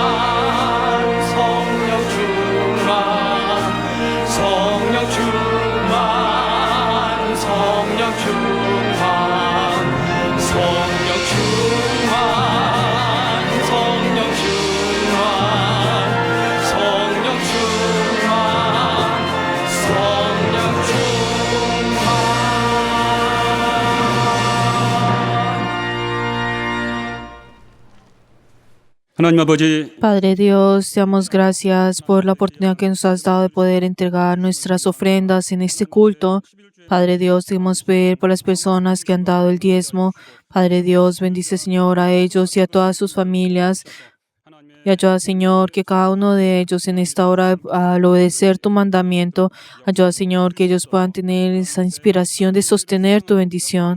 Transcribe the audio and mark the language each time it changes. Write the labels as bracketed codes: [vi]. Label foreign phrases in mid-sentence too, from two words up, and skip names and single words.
[ko] 성령 충만 성령 충만 성령 충만 성령 충만 성령 충만 성령 충만 성령 충만. 하나님 아버지, [es] Padre Dios, te damos gracias por la oportunidad que nos has dado de poder entregar nuestras ofrendas en este culto. Padre Dios, te queremos pedir por las personas que han dado el diezmo. Padre Dios, bendice, Señor, a ellos y a todas sus familias. Y ayuda, Señor, que cada uno de ellos en esta hora, al obedecer tu mandamiento, ayuda, Señor, que ellos puedan tener esa inspiración de sostener tu bendición.